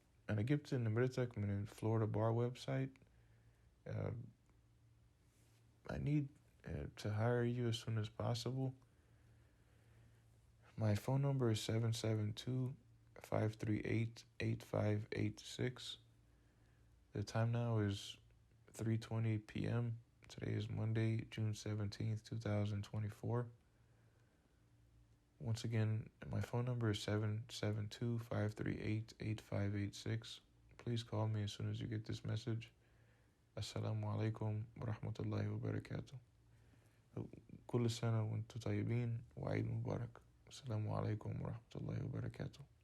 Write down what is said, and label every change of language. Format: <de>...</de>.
<ar>أنا جبت نمرتك من الفلوريدا بار website.</ar> <en>I need to hire you as soon as possible. My phone number is 772-538-8586. The time now is 3:20 p.m. Today is Monday, June 17th, 2024. Once again, my phone number is 772-538-8586. Please call me as soon as you get this message.</en> <ar>Assalamu alaikum wa rahmatullahi wa barakatuh. كل سنة وانتم طيبين وعيد مبارك. السلام عليكم ورحمة الله وبركاته.</ar>